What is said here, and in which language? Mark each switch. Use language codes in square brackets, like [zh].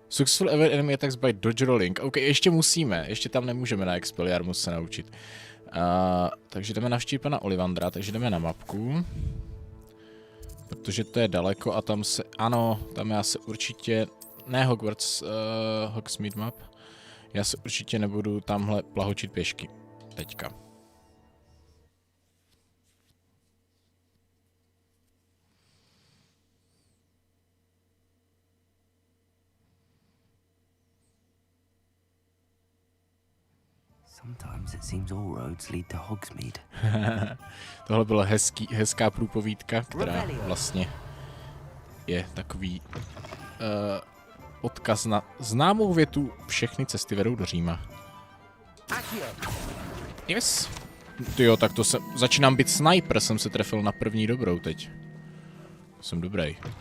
[en] Successful ever enemy attacks by dodge rolling. [cs] OK, ještě musíme. Ještě tam nemůžeme na Expelliarmus se naučit. Takže jdeme navštívit pana Ollivandera, takže jdeme na mapku. Protože to je daleko a tam se... Ano, tam já se určitě... Ne Hogwarts, Hogsmeade map. Já se určitě nebudu tamhle plahočit pěšky. Teďka. [en] Sometimes it seems all roads lead to Hogsmeade. [cs] Tohle byla hezká průpovídka, která vlastně je takový odkaz na známou větu Všechny cesty vedou do Říma. [en] Yes. [cs] Tyjo, tak to začínám být sniper, jsem se trefil na první dobrou teď. Jsem dobrý.